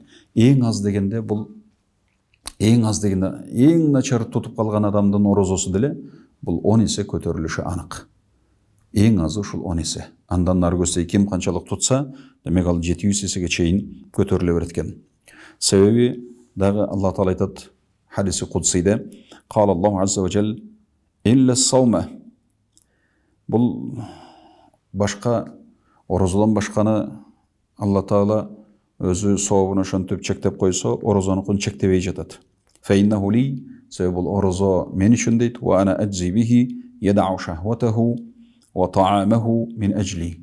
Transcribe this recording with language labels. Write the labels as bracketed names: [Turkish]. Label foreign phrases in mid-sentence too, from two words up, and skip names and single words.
[Kyrgyz] Эң аз дегенде бул эң начар тутуп калган адамдын орозосу деле бул 10 эсе көтөрүлүшү анык. Эң азы ушул 10 эсе. Андан нары көтсө ким канчалык тутса, демек ал 700 эсеге чейин көтөрүлө берет экен. Себеби дагы Алла Таала айтат хадиси кудсийде: [Arabic] "قال الله عز وجل إلا الصوم". [Kyrgyz] Бул башка орозодон башканы Алла Таала өзү сообуну ошентип чектеп койсо, орозонукун чектебей жатат. [Arabic] فإنه لي, [Kyrgyz] себеби бул орозо мен үчүн дейт, [Arabic] وأنا أجزي به يدع شهوته وطعامه من أجلي.